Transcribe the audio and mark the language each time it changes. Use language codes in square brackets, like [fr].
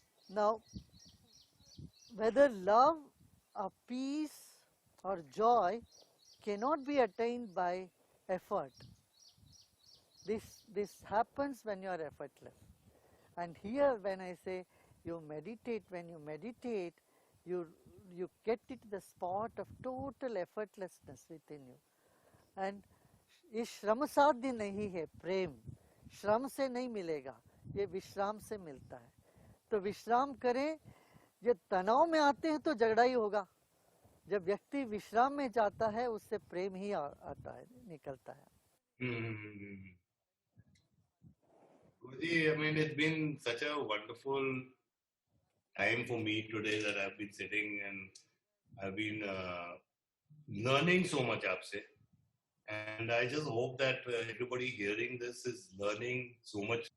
[en] Now, whether love or peace or joy cannot be attained by effort. This happens when you are effortless. And here when I say you meditate, when you meditate, you get it the spot of total effortlessness within you. [hi] And ये श्रम साध्य नहीं है प्रेम, श्रम से नहीं मिलेगा, ये विश्राम से मिलता है। तो विश्राम करें, जब तनाव में आते हैं तो झगड़ा ही होगा, जब व्यक्ति विश्राम में जाता है उससे प्रेम ही आता है, निकलता है। [en] Guruji, I mean, it's been such a wonderful time for me today that I've been sitting and I've been learning so much [hi] aapse. [en] And I just hope that everybody hearing this is learning so much.